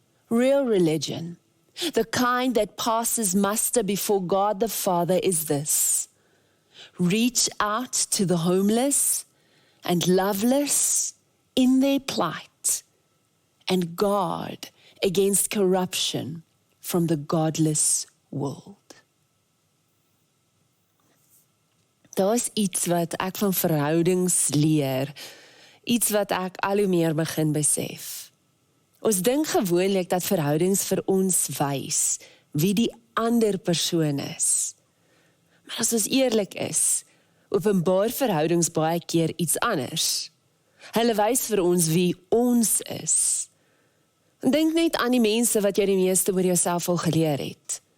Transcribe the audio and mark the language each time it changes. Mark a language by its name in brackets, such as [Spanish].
[English] Real religion, the kind that passes muster before God the Father, is this: reach out to the homeless and loveless in their plight and guard against corruption from the godless world. [Afrikaans] Daar is iets wat ek van verhoudings leer, iets wat ek al hoe meer begin besef. Ons dink gewoonlik dat verhoudings vir ons wys wie die ander persoon is. Maar as ons eerlik is, openbaar verhoudings baie keer iets anders. Hulle wys vir ons wie ons is. En dink net aan die mense wat jy die meeste oor jouself al geleer het.